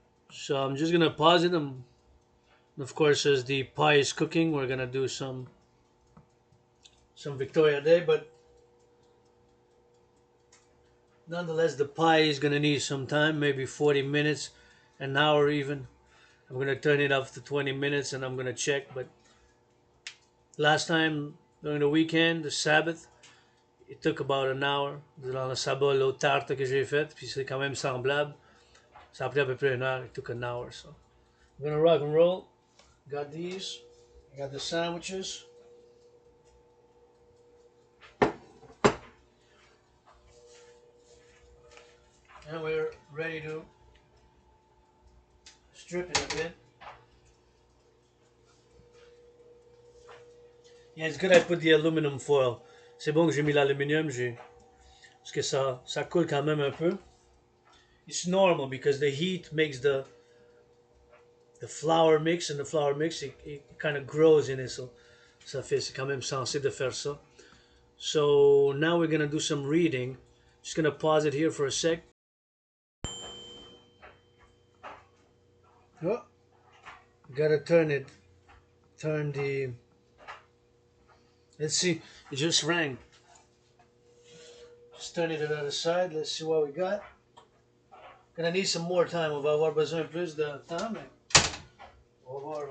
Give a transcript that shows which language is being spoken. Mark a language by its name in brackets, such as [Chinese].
[English] So I'm just going to pause it. And of course, as the pie is cooking, we're going to do some Victoria Day, but nonetheless, the pie is going to need some time, maybe 40 minutes, an hour even. I'm going to turn it up to 20 minutes and I'm going to check. But last time during the weekend, the Sabbath, it took about an hour. [French] Durant le sabbat, l'autre tarte que j'ai faite, puis c'est quand même semblable. Ça a pris à peu près une heure. [English] It took an hour. So I'm going to rock and roll. Got these. I got the sandwiches. And we're ready to strip it a bit. Yeah, it's good I put the aluminum foil. [French] C'est bon que j'ai mis l'aluminium, parce que ça coule quand même un peu. [English] It's normal because the heat makes the flour mix, and the flour mix it kind of grows in it, so [French] c'est quand même censé de faire ça. [English] So now we're gonna do some reading. Just gonna pause it here for a sec. Oh, gotta turn the. Let's see, it just rang. Just turn it to the other side. Let's see what we got. Gonna need some more time. [French] On va avoir besoin plus de temps, mais on va voir.